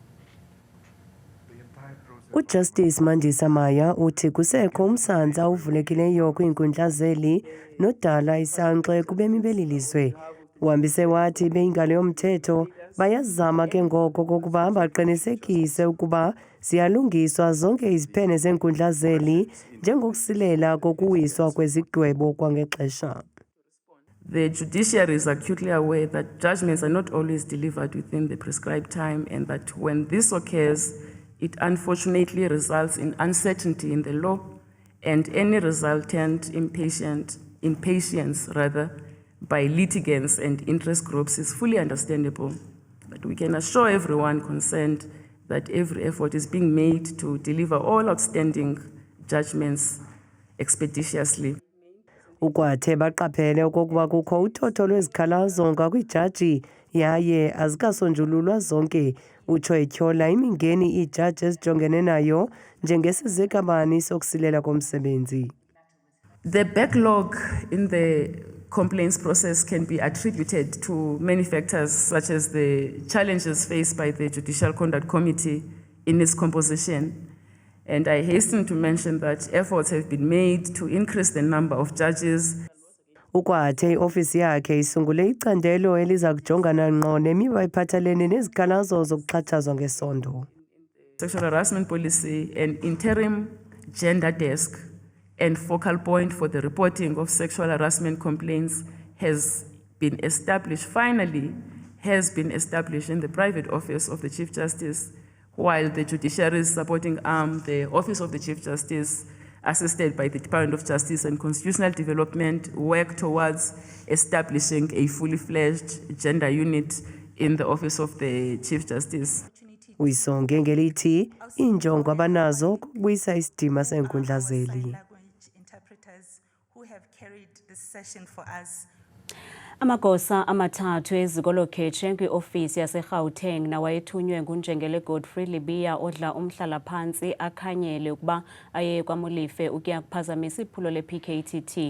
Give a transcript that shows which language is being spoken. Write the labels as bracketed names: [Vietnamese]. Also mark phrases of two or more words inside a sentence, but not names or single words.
[Xhosa] UJustice Mandisa Maya uthi kusekho umsantsa uvulekileyo kwiinkundla zeli nodala isankxe kubemi beli lizwe. Uhambise wathi beyingalo yomthetho bayazama ke ngoko kokuba baqinisekise ukuba ziyalungiswa zonke iziphene zeenkundla zeli njengokusilela kokuwiswa kwezigwebo kwangexesha. [English] The judiciary is acutely aware that judgments are not always delivered within the prescribed time, and that when this occurs, it unfortunately results in uncertainty in the law, and any resultant impatience by litigants and interest groups is fully understandable. But we can assure everyone concerned that every effort is being made to deliver all outstanding judgments expeditiously. [Xhosa] Ukwathe baqaphele okokuba kukho uthotho lwezikhalazo ngakwijaji yaye azikasonjululwa zonke. Utsho etyhola imingeni iijaji ezijongene nayo njengesizekabani sokusilela komsebenzi. [English] The backlog in the complaints process can be attributed to many factors, such as the challenges faced by the Judicial Conduct Committee in its composition. And I hasten to mention that efforts have been made to increase the number of judges. [Xhosa] Ukwathe iofisi yakhe isungule icandelo eliza kujongana ngqo nemiba ephathelene nezikhalazo zokuxhatshazwa ngesondo. [English] Sexual harassment policy, an interim gender desk and focal point for the reporting of sexual harassment complaints has been established in the private office of the Chief Justice, while the judiciary's supporting arm, the Office of the Chief Justice, assisted by the Department of Justice and Constitutional Development, work towards establishing a fully fledged gender unit in the Office of the Chief Justice. [Xhosa] Uyisonge ngelithi injongo abanazo ukubuyisa isidima seenkundla zeli. Amagosa amathathu eziko lokhetshe kwiofisi yaseGauteng nawayethunywe nguNjengele Godfrey Libiya odla umhlala-phantsi akhanyele ukuba aye kwaMulife ukuya kuphazamisa iphulo le-PKTT.